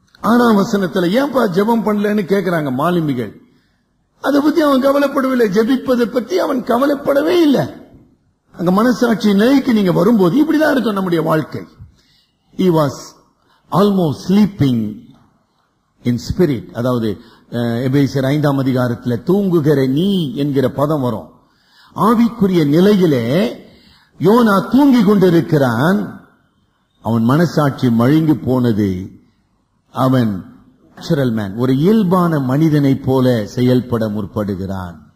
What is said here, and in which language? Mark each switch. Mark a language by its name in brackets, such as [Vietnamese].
[Tamil] 6ஆம் வசனத்துல ஏன்பா ஜெபம் பண்ணலன்னு கேட்கிறாங்க மாலுமிகள். அதை பத்தி அவன் கவலைப்படவில்லை. ஜெபிப்பதை பத்தி அவன் கவலைப்படவே இல்லை. அங்க மனசாட்சி நிலைக்கு நீங்க வரும்போது இப்படிதான் இருக்கும் நம்முடைய வாழ்க்கை. [English] He was almost sleeping in spirit. [Tamil] அதாவது எபேசியர் 5ஆம் அதிகாரத்தில் தூங்குகிற நீ என்கிற பதம் வரும். ஆவிக்குரிய நிலையிலே யோனா தூங்கி கொண்டிருக்கிறான். அவன் மனசாட்சி மழுங்கி போனது. அவன் நேச்சுரல் மேன், ஒரு இயல்பான மனிதனை போல செயல்பட முற்படுகிறான்.